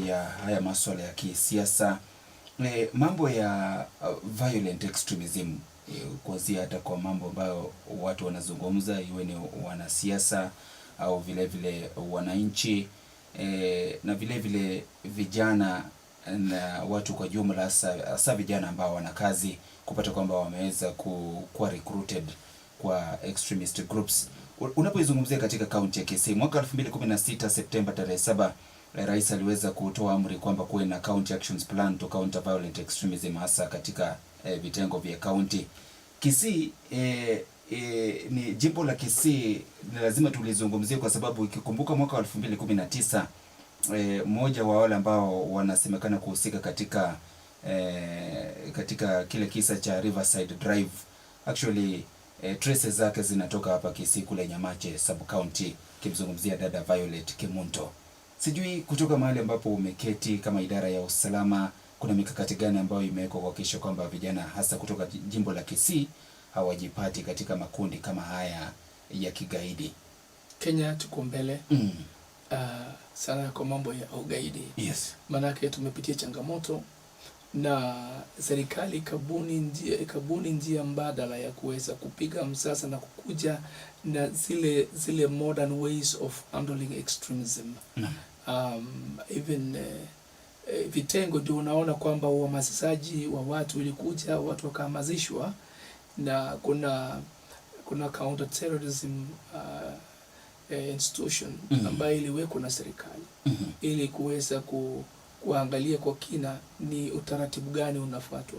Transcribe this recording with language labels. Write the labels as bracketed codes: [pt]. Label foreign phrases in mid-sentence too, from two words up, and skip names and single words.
[sw] ya haya masuala ya kisiasa, mambo ya [en] violent extremism, [sw] kuanzia hata kwa mambo ambayo watu wanazungumza, iwe ni wanasiasa au vile vile wananchi, na vile vile vijana na watu kwa jumla, hasa vijana ambao wana kazi, kupata kwamba wameweza kuwa recruited kwa [en] extremist groups. [sw] Unapoizungumzia katika kaunti ya Kisii mwaka 2016 Septemba tarehe 7, rais aliweza kutoa amri kwamba kuwe na [en] county actions plan to counter violent extremism, [sw] hasa katika vitengo vya county. Kisii ni jimbo la Kisii lazima tulizungumzie kwa sababu ikikumbuka mwaka 2019 mmoja wa wale ambao wanasemekana kuhusika katika kile kisa cha Riverside Drive, [en] actually traces [sw] zake zinatoka hapa Kisii kule Nyamache [en] sub county, [sw] kimzungumzia dada Violet Kimunto. Sijui kutoka mahali ambapo umeketi kama idara ya usalama, kuna mikakati gani ambayo imewekwa kuhakikisha kwamba vijana hasa kutoka jimbo la Kisii hawajipati katika makundi kama haya ya kigaidi? Kenya tuko mbele sana kwa mambo ya ugaidi. Yes. Manake tumepitia changamoto na serikali kabuni njia mbadala ya kuweza kupiga msasa na kukuja na zile [en] modern ways of handling extremism. [sw] Even vitengo ndio unaona kwamba uhamasishaji wa watu ilikuja, watu wakahamasishwa, na kuna [en] counter terrorism institution [sw] ambayo iliwekwa na serikali ili kuweza kuangalia kwa kina ni utaratibu gani unafuatwa.